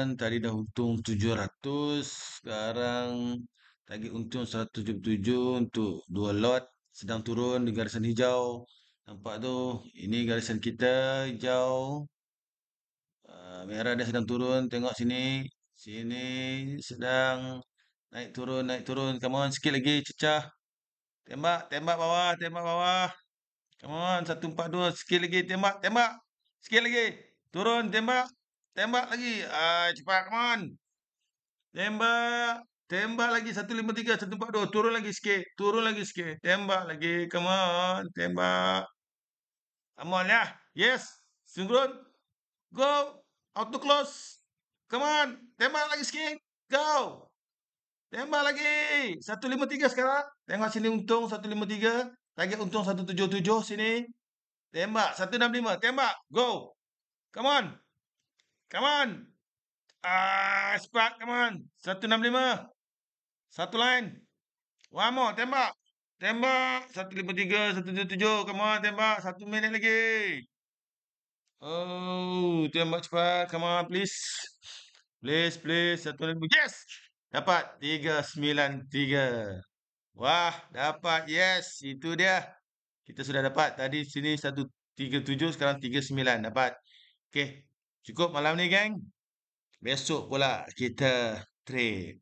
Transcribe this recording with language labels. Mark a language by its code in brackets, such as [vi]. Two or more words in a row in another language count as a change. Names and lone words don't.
[ms] Tadi dah untung 700, sekarang target untung 177 untuk 2 lot. Sedang turun di garisan hijau. Nampak tu, ini garisan kita hijau. Merah dia sedang turun. Tengok sini. Sini sedang naik turun, naik turun. [en] Come on, [ms] sikit lagi cecah. Tembak, tembak bawah, tembak bawah. [en] Come on, 142. [ms] Sikit lagi, tembak, tembak. Sikit lagi. Turun, tembak. Tembak lagi. Cepat, [en] come on. [ms] Tembak. Tembak lagi, 153, 142. Turun lagi sikit. Turun lagi sikit. Tembak lagi, [en] come on. Tembak. Come on, ya. Yes. Sinkron. Go. Auto close. Come on. [ms] Tembak lagi sikit. Go. Tembak lagi. 153 sekarang. Tengok sini untung 153. Target untung 177 sini. Tembak 165. Tembak. [en] Go. Come on. Come on. Cepat. Come on. [ms] 165. Satu line. [en] One more. [ms] Tembak. Tembak. 153, 177. [en] Come on. [ms] Tembak. 1 minit lagi. Oh, tembak cepat. [en] Come on, please. Please, please. 1 minit. Yes. Dapat 393. [ms] Wah, dapat. Yes, itu dia. Kita sudah dapat. Tadi sini 137, sekarang 39 dapat. Okey, cukup malam ni, geng. Besok pula kita trade.